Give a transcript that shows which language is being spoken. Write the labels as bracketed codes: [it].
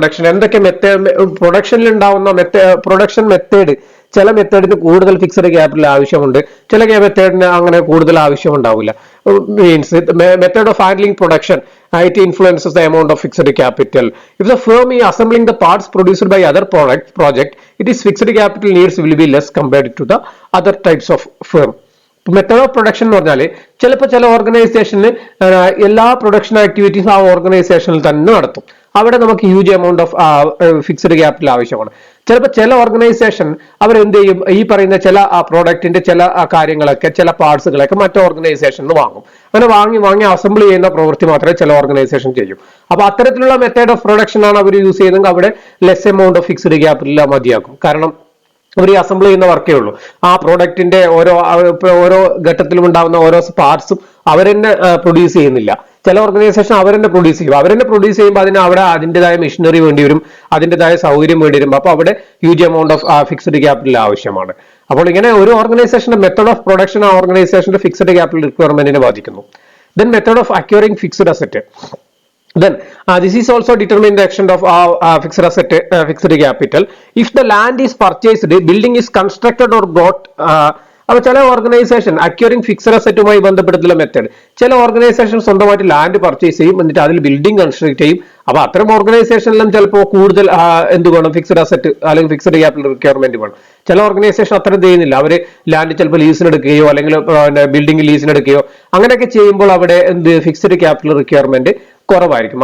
[ml] എന്തൊക്കെ പ്രൊഡക്ഷനിൽ ഉണ്ടാവുന്ന production method. ചില മെത്തേഡിന് കൂടുതൽ ഫിക്സഡ് ക്യാപിറ്റൽ ആവശ്യമുണ്ട്, ചില മെത്തേഡിന് അങ്ങനെ കൂടുതൽ ആവശ്യം ഉണ്ടാവില്ല. [en] Means method of handling production it influences the amount of fixed capital. If the firm is assembling the parts produced by other project, it is fixed capital needs will be less compared to the other types of firm. [ml] Method of production എന്ന് പറഞ്ഞാൽ ചിലപ്പോൾ ചില ഓർഗനൈസേഷനിൽ എല്ലാ production ആക്ടിവിറ്റീസും ആ ഓർഗനൈസേഷനിൽ തന്നെ നടത്തും. അവിടെ നമുക്ക് huge amount of fixed capital ആവശ്യമാണ്. ചിലപ്പോൾ ചില ഓർഗനൈസേഷൻ അവരെന്ത് ചെയ്യും, ഈ പറയുന്ന ചില പ്രോഡക്റ്റിന്റെ ചില കാര്യങ്ങളൊക്കെ ചില പാർട്സുകളൊക്കെ മറ്റു ഓർഗനൈസേഷനിൽ വാങ്ങും. അങ്ങനെ വാങ്ങി അസംബിൾ ചെയ്യുന്ന പ്രവൃത്തി മാത്രമേ ചില ഓർഗനൈസേഷൻ ചെയ്യും. അപ്പൊ അത്തരത്തിലുള്ള മെത്തേഡ് ഓഫ് പ്രൊഡക്ഷൻ ആണ് അവർ യൂസ് ചെയ്യുന്നതെങ്കിൽ അവിടെ less amount of fixed capital മതിയാക്കും. കാരണം അവർ അസംബിൾ ചെയ്യുന്ന വർക്കേ ഉള്ളൂ. ആ പ്രോഡക്റ്റിന്റെ ഓരോ ഘട്ടത്തിലും ഉണ്ടാവുന്ന ഓരോ പാർട്സും അവരെന്നെ പ്രൊഡ്യൂസ് ചെയ്യുന്നില്ല. ചില ഓർഗനൈസേഷൻ അവരെന്നെ പ്രൊഡ്യൂസ് ചെയ്യുമ്പോൾ അവിടെ അതിൻ്റെതായ മെഷീനറി വേണ്ടി വരും, അതിൻ്റെതായ സൗകര്യം വേണ്ടി വരും. അപ്പൊ അവിടെ huge amount of fixed capital ആവശ്യമാണ്. അപ്പോൾ ഇങ്ങനെ ഒരു ഓർഗനൈസേഷന്റെ മെത്തേഡ് ഓഫ് പ്രൊഡക്ഷൻ ആ ഓർഗനൈസേഷന്റെ ഫിക്സഡ് ക്യാപിറ്റൽ റിക്വയർമെന്റിനെ ബാധിക്കുന്നു. [en] Then method of acquiring fixed asset. Then this is also determine the extent of fixed asset, fixed capital. If the land is purchased, building is constructed or bought. [ml] അപ്പോൾ ചില organisation acquiring fixed അസറ്റുമായി ബന്ധപ്പെടുത്തുന്ന method. ചില organisation സ്വന്തമായിട്ട് land purchase ചെയ്യും, എന്നിട്ട് അതിൽ building construct ചെയ്യും. അപ്പൊ അത്തരം ഓർഗനൈസേഷനിലും ചിലപ്പോൾ കൂടുതൽ എന്ത് വേണം, ഫിക്സഡ് അസറ്റ് അല്ലെങ്കിൽ ഫിക്സഡ് ക്യാപിറ്റൽ റിക്വയർമെന്റ് വേണം. ചില ഓർഗനൈസേഷൻ അത്രയും ചെയ്യുന്നില്ല, അവർ ലാൻഡ് ചിലപ്പോൾ ലീസിനെടുക്കുകയോ അല്ലെങ്കിൽ ബിൽഡിംഗ് ലീസിനെടുക്കുകയോ അങ്ങനെയൊക്കെ ചെയ്യുമ്പോൾ അവിടെ എന്ത് ഫിക്സഡ് ക്യാപിറ്റൽ റിക്വയർമെന്റ് കുറവായിരിക്കും.